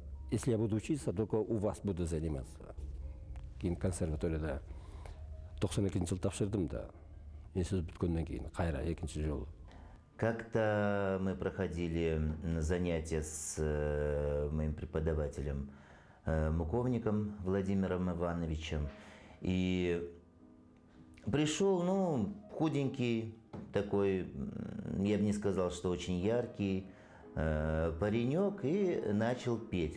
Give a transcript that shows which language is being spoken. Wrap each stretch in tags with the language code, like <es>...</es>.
<ru>Если я буду учиться, только у вас буду заниматься.</ru> <ky>Кийин консерваторияда 92-жылы тапшырдым да. Институт бүткөндөн кийин кайра экинчи жолу.</ky> <ru>Как-то мы проходили занятия с моим преподавателем Муковником Владимиром Ивановичем. И пришел, ну, худенький такой, я бы не сказал, что очень яркий паренек, и начал петь.</ru>